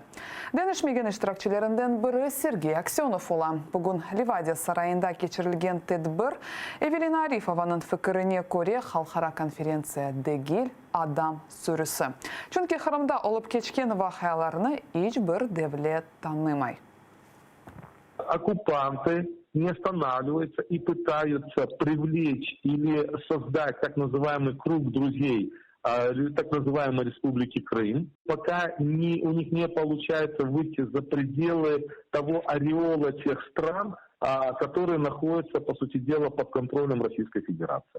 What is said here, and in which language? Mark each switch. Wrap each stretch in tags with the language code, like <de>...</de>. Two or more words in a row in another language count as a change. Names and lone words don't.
<crh>Denişmegen iştirakçilerinden biri Sergey Aksionov olan. Bugün Livadiya sarayında geçirilgen tedbir Evelina Arifovanın fikrine göre halkara konferensiya degil adam sürüsü. Çünkü Kırım'da olup geçken vakalarını hiçbir devlet tanımay.</crh> <ru>Оккупанты не останавливаются и пытаются привлечь или создать так называемый круг друзей так называемой Республики Крым, пока у них не получается выйти за пределы того ореола тех стран, которые находятся, по сути дела, под контролем Российской Федерации.</ru>